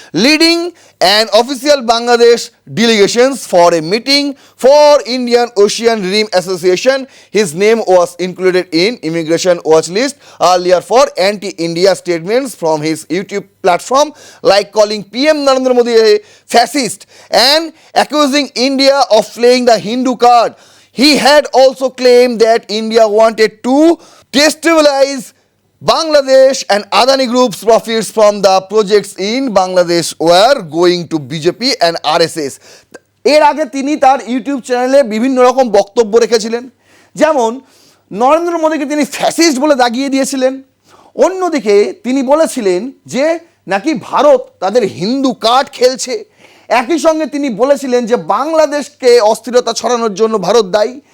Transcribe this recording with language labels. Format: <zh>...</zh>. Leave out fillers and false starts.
<en>Leading an official Bangladesh delegations for a meeting for Indian Ocean Rim Association, his name was included in immigration watch list earlier for anti India statements from his YouTube platform, like calling PM Narendra Modi a fascist and accusing India of playing the Hindu card. He had also claimed that India wanted to destabilize Bangladesh and Adani Group's profits from the projects in Bangladesh were going to BJP and RSS.</en> <bn>এর আগে তিনি তার YouTube চ্যানেলে বিভিন্ন রকম বক্তব্য রেখেছিলেন, যেমন নরেন্দ্র মোদীকে তিনি ফ্যাসিস্ট বলে দাগিয়ে দিয়েছিলেন। অন্যদিকে তিনি বলেছিলেন যে নাকি ভারত তাদের হিন্দু কার্ড খেলছে। একই সঙ্গে তিনি বলেছিলেন যে বাংলাদেশকে অস্থিরতা ছড়ানোর জন্য ভারত দায়ী।</bn>